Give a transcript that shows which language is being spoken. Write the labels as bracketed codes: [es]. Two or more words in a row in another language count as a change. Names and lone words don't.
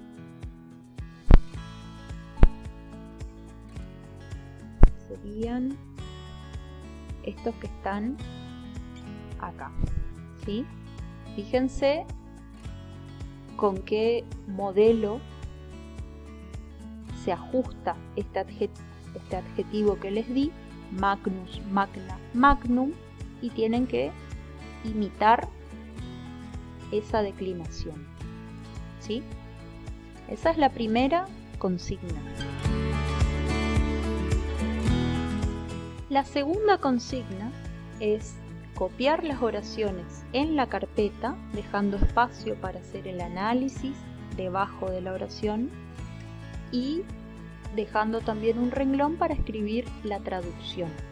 [es] Serían estos que están acá, ¿sí? Fíjense con qué modelo se ajusta este adjetivo que les di, [la] magnus, magna, magnum, [es] y tienen que imitar esa declinación, ¿sí? Esa es la primera consigna. La segunda consigna es copiar las oraciones en la carpeta, dejando espacio para hacer el análisis debajo de la oración y dejando también un renglón para escribir la traducción.